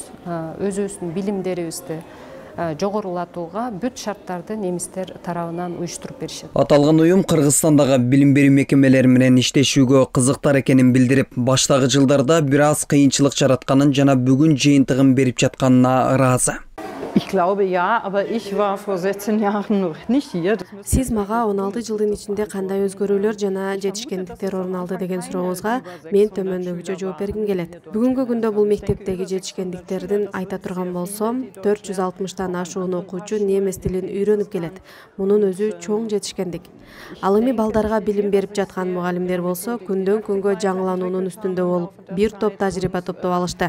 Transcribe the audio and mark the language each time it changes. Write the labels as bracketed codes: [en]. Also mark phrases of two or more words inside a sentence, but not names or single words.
[ky] Өзүбүздүн билимдерибизди жогорулатууга бүт шарттарды немистер тарабынан уюштуруп беришет. Аталган уюм Кыргызстандагы билим берүү мекемелери менен иштешүүгө кызыктар экенин билдирип, баштагы жылдарда бир аз кыйынчылык жаратканын жана бүгүн жыйынтыгын берип жатканына ыраазы. [de] Ich glaube ja, aber ich war vor 16 Jahren noch nicht hier. [ky] Сиз мага 16 жылдын ичинде кандай өзгөрүүлөр жана жетишкендиктер орун алды деген сурообузга мен төмөндөгүчө жооп бергим келет. Бүгүнкү күндө бул мектептеги жетишкендиктердин айта турган болсом, 460тан ашуун окуучу немис тилин үйрөнүп келет. Мунун өзү чоң жетишкендик. Ал эми балдарга билим берип жаткан мугалимдер болсо, күндөн күнгө жаңылануунун үстүндө болуп, бир топ тажрыйба топтоп алышты.